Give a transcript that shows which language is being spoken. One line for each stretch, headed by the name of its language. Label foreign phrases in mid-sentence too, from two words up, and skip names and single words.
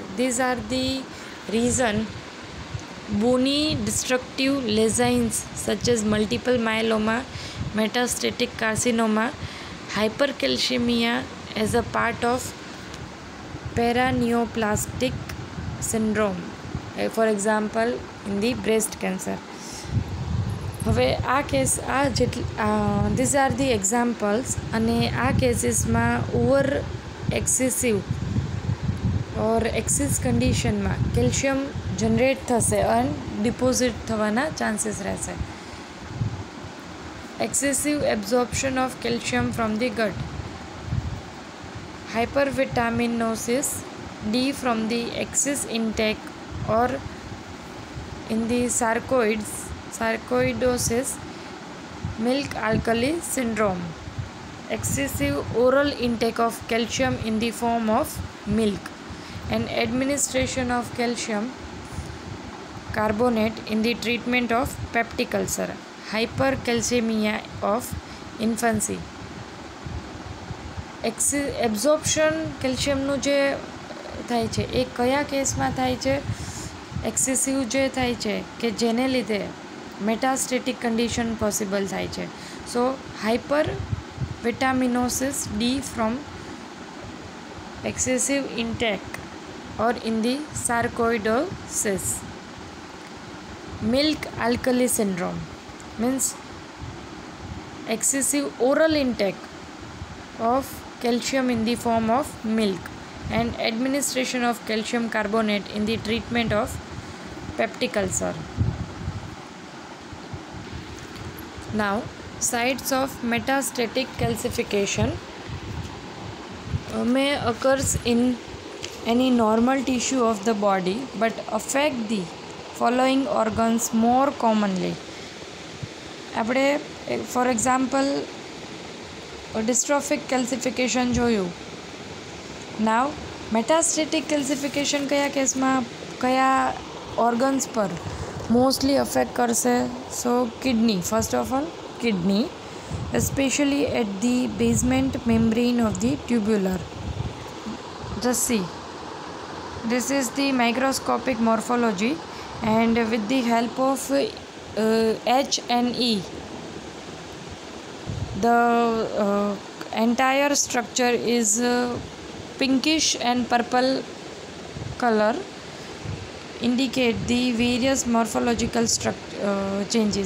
English: These are the reason bony destructive lesions such as multiple myeloma, metastatic carcinoma, hypercalcemia as a part of paraneoplastic syndrome, for example in the breast cancer.
Gujarati: હવે આ કેસ
English: these are the examples,
Gujarati: અને આ કેસીસમાં
English: over excessive or axis
Gujarati: કન્ડિશનમાં
English: calcium generate
Gujarati: થશે અને ડિપોઝિટ થવાના ચાન્સીસ રહેશે.
English: excessive absorption of calcium from the gut, hypervitaminosis D from the excess intake or in the sarcoidosis, milk alkali syndrome, excessive oral intake of calcium in the form of milk and administration of calcium carbonate in the treatment of peptic ulcer, hypercalcemia of infancy.
Gujarati: એબ્ઝોર્પ્શન કેલ્શિયમનું જે થાય છે એ કયા કેસમાં થાય છે? એક્સેસિવ જે થાય છે કે જેને લીધે
English: metastatic condition possible
Gujarati: થાય છે.
English: so hyper vitaminosis D from excessive intake or in the sarcoidosis. milk alkali syndrome means excessive oral intake of calcium in the form of milk and administration of calcium carbonate in the treatment of peptic ulcer. Now, sites of metastatic calcification may occurs in any normal tissue of the body but affect the following organs more commonly.
Gujarati: આપણે
English: for example dystrophic calcification
Gujarati: જોયું.
English: now metastatic calcification
Gujarati: કયા કેસમાં કયા ઓર્ગન્સ પર
English: mostly affect
Gujarati: કરશે?
English: so kidney, first of all kidney, especially at the basement membrane of the tubular. Just see, this is the microscopic morphology, and with the help of H&E, the entire structure is pinkish and purple color, indicate the various morphological changes.